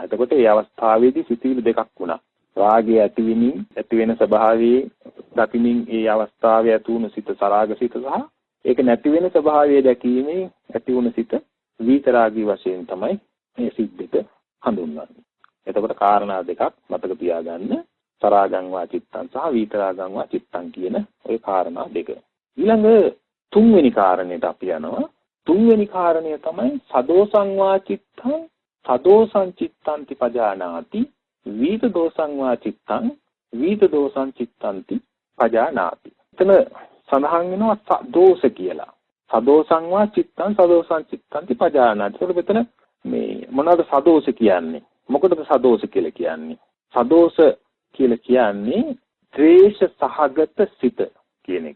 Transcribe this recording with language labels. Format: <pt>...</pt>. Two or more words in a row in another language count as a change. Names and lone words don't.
<si>එතකොට මේ අවස්ථාවේදී සිතිවිලි දෙකක් වුණා. රාගය ඇති වෙන ස්වභාවයේ දකිමින් ඒ අවස්ථාවේ ඇති වුණු සිත සරාග සිත සහ ඒක නැති වෙන ස්වභාවය දැකීමෙන් ඇති වුණු සිත විත රාගී වශයෙන් තමයි මේ සිද්දෙක හඳුන්වන්නේ. එතකොට කාරණා දෙකක් මතක තියාගන්න.</si> <pi>සරාගං වා චිත්තං</pi> <si>සහ</si> <pi>විතරාගං වා චිත්තං</pi> <si>කියන ওই කාරණා දෙක. ඊළඟ තුන්වෙනි කාරණයට අපි යනවා. තුන්වෙනි කාරණය තමයි</si> <pi>සදෝසං වා චිත්තං සදෝසං චිත්තන්ති පජානාති විත දෝසං වා චිත්තං විත දෝසං චිත්තන්ති පජානාති.</pi> <si>එතන සඳහන් වෙනවා සදෝස කියලා.</si> <pi>සදෝසං වා චිත්තං සදෝසං චිත්තන්ති පජානාති.</pi> <si>ඒක මෙතන මේ මොනවද සදෝස කියන්නේ? මොකටද සදෝස කියලා කියන්නේ? සදෝස කියලා කියන්නේ ද්වේෂ සහගත සිත කියන එක.</si>